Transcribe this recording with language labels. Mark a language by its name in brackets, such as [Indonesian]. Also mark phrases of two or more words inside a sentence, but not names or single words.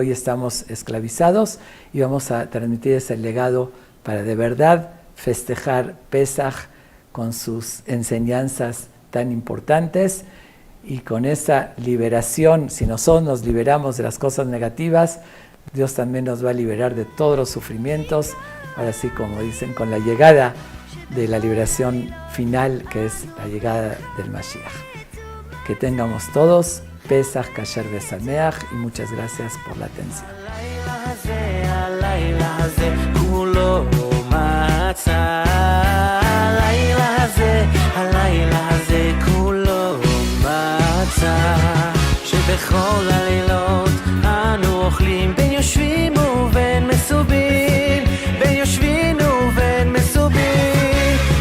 [Spanish] hoy estamos esclavizados, y vamos a transmitir ese legado para de verdad festejar Pesaj con sus enseñanzas tan importantes, y con esa liberación, si nosotros nos liberamos de las cosas negativas, Dios también nos va a liberar de todos los sufrimientos, ahora sí, como dicen, con la llegada de la liberación final, que es la llegada del Mashiach. Que tengamos todos [Hebrew] פסח כשר ושמח [Spanish] y muchas gracias por la atención. [Hebrew] שבכל הלילות אנו אוכלים בין יושבים ובין מסובים, בין יושבים ובין מסובים.